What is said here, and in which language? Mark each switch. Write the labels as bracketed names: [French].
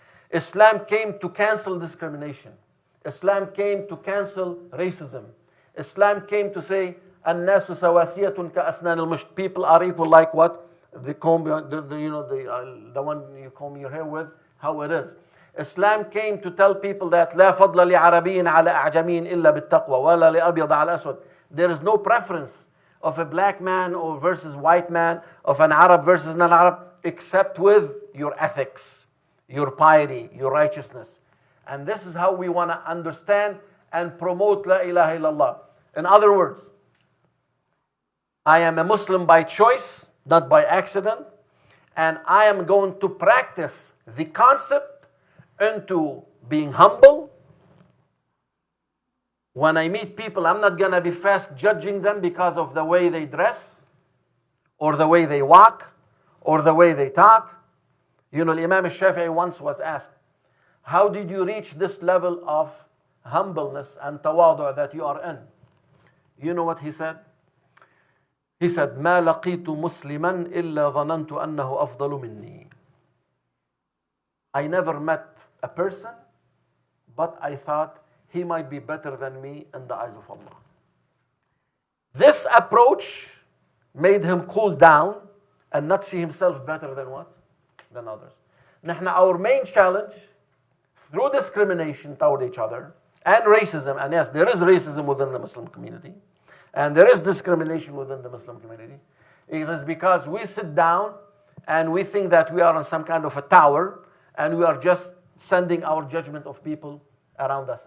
[English] Islam came to cancel discrimination. Islam came to cancel racism. Islam came to say, [Arabic] "An-nasu sawasiyatun ka-asnan al-musht." [English] People are equal like what? The comb, the one you comb your hair with, how it is. Islam came to tell people that [Arabic] لا فضل لعربي على أعجمي إلا بالتقوى ولا لأبيض على أسود. [English] There is no preference of a black man or versus white man, of an Arab versus non-Arab, except with your ethics, your piety, your righteousness. And this is how we want to understand and promote La ilaha illallah. In other words, I am a Muslim by choice, not by accident, and I am going to practice the concept into being humble. When I meet people, I'm not going to be fast judging them because of the way they dress, or the way they walk, or the way they talk. You know, Imam al-Shafi'i once was asked, how did you reach this level of humbleness and tawadu that you are in? You know what he said? He said, [Arabic] ما لقيت مسلما إلا ظننت أنه أفضل مني. [English] I never met a person, but I thought he might be better than me in the eyes of Allah. This approach made him cool down and not see himself better than what? Than others. Now, our main challenge, through discrimination toward each other, and racism, and yes, there is racism within the Muslim community, and there is discrimination within the Muslim community, it is because we sit down and we think that we are on some kind of a tower, and we are just sending our judgment of people around us.